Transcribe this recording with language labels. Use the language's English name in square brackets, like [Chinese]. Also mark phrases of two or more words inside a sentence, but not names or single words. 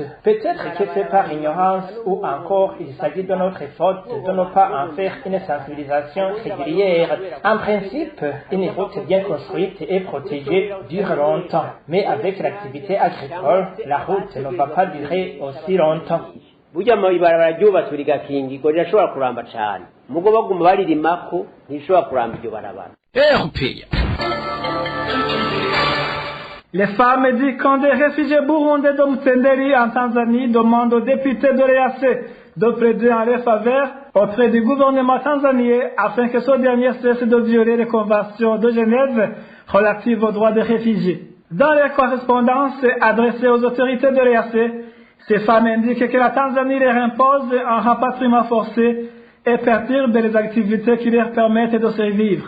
[French] Peut-être que c'est par ignorance ou encore il s'agit de notre faute de ne pas en faire une sensibilisation régulière. En principe, une route bien construite et protégée dure longtemps. Mais avec l'activité agricole, la route ne va pas durer aussi longtemps. [Kinyarwanda] Burya ibarabara ryubatswe rigakingirwa rirashobora kuramba cyane. Mugo baguma baririmako ntishobora kuramba iryo barabara. [French] Les femmes du camp des réfugiés burundais de Mutenderi en Tanzanie demandent aux députés de l'EAC de plaider en leur faveur auprès du gouvernement tanzanien afin que ce dernier cesse de violer les conventions de Genève relatives aux droits des réfugiés. Dans leur correspondance adressée aux autorités de l'EAC, ces femmes indiquent que la Tanzanie leur impose un rapatriement forcé et perturbe les activités qui leur permettent de survivre.